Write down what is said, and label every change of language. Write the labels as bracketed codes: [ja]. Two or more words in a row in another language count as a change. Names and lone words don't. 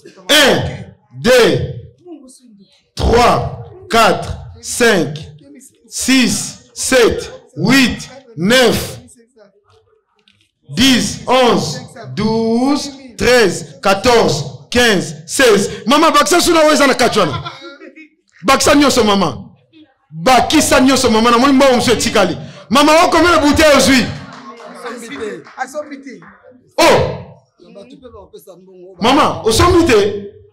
[fr] Un, deux, trois, quatre, cinq, six, sept, huit, neuf. dix, onze, douze, treize, quatorze, quinze, seize. [ln] Mama, bakisa suna oyo eza na kati wana. Bakisa nyonso, mama. Bakisa nyonso, mama. Na moni mbongo mosusu etikali. Mama, okomela bouteille ozwi. Asombi te. Oh! Mama, osombi te.